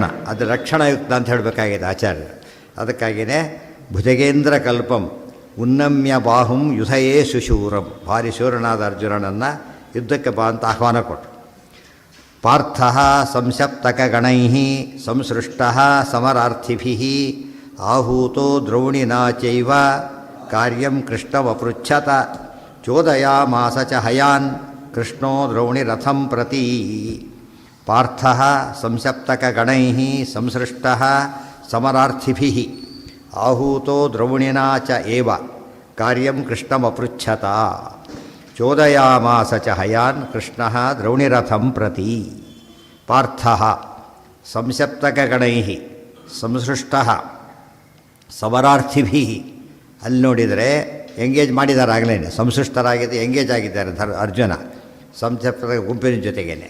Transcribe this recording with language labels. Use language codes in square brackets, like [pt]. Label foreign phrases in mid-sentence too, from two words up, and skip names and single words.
[kn] ಅದು ಲಕ್ಷಣಯುಕ್ತ ಅಂತ ಹೇಳಬೇಕಾಗಿದೆ ಆಚಾರ್ಯರು. ಅದಕ್ಕಾಗಿಯೇ [sa] ಭುಜಗೇಂದ್ರ ಕಲ್ಪಂ ಉನ್ನಮ್ಯ ಬಾಹುಂ ಯುಧಯೇ ಸುಶೂರಂ. [kn] ಭಾರಿ ಶೂರನಾದ ಅರ್ಜುನನನ್ನು ಯುದ್ಧಕ್ಕೆ ಬಾ ಅಂತ ಆಹ್ವಾನ ಕೊಟ್ಟರು. [sa] ಪಾರ್ಥ ಸಂಸಪ್ತಕಗಣೈ ಸಂಸೃಷ್ಟ ಸಮರಾರ್ಥಿಭಿ ಆಹೂತೋ ದ್ರೌಣಿನಾ ಚೈವ ಕಾರ್ಯಂ ಕೃಷ್ಣಮಪೃಚ್ಛತ ಚೋದಯಾಮಾಸ ಚ ಹಯಾನ್ ಕೃಷ್ಣೋ ದ್ರೌಣಿರಥಂ ಪ್ರತಿ. ಪಾರ್ಥ ಸಂಸಪ್ತಕಗಣೈ ಸಂಸೃಷ್ಟ ಸಮರಾರ್ಥಿಭಿ ಆಹೂತೋ ದ್ರೌಣಿನಾ ಚ ಏವ ಕಾರ್ಯಂ ಕೃಷ್ಣಮಪೃಚ್ಛತ ಚೋದಯಾಮಾಸ ಚ ಹಯಾನ್ ಕೃಷ್ಣ ದ್ರೌಣಿರಥಂ ಪ್ರತಿ. ಪಾರ್ಥ ಸಂಸಪ್ತಕಗಣೈ ಸಂಸೃಷ್ಟ ಸಮರಾರ್ಥಿಭಿ. [kn] ಅಲ್ಲಿ ನೋಡಿದರೆ ಎಂಗೇಜ್ ಮಾಡಿದ್ದಾರೆ ಆಗಲೇ, ಸಂಸೃಷ್ಟರಾಗಿದೆ, ಎಂಗೇಜ್ ಆಗಿದ್ದಾರೆ ಅರ್ಜುನ ಸಂಸಪ್ತಕ ಗುಂಪಿನ ಜೊತೆಗೇನೆ.